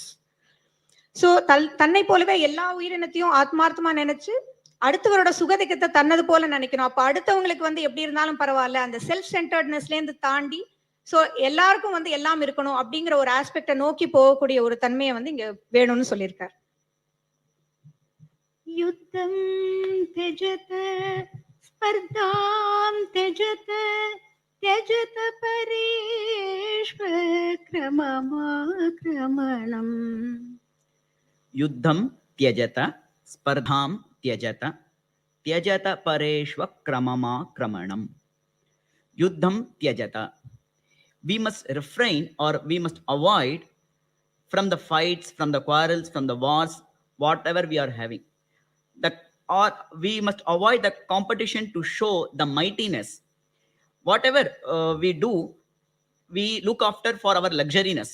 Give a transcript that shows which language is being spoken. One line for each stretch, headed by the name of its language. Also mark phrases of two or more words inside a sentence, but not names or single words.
Tamil: ஸோ தன்னை போலவே எல்லா உயிரினத்தையும் ஆத்மார்த்தமா நினைச்சு அடுத்தவரோட சுகதிக்கத்தை தன்னது போல நினைக்கணும். அப்ப அடுத்தவங்களுக்கு வந்து எப்படி இருந்தாலும் பரவாயில்ல, அந்த
English: self centeredness
Tamil: இருந்து தாண்டி ஸோ எல்லாருக்கும் வந்து எல்லாம் இருக்கணும் அப்படிங்கிற ஒரு ஆஸ்பெக்டை நோக்கி போகக்கூடிய ஒரு தன்மையை வந்து இங்க வேணும்னு சொல்லியிருக்காரு.
Sanskrit: யுத்தம் त्यजत स्पर्धां त्यजत त्यजत परेष्वक्रममाक्रमणम्. युद्धं त्यजत स्पर्धां त्यजत त्यजत परेष्वक्रममाक्रमणम्. युद्धं त्यजत.
English: We must refrain or we must avoid from the fights, from the quarrels, from the wars, whatever we are having. Or we must avoid the competition to show the mightiness. Whatever we do, we look after for our luxuriness.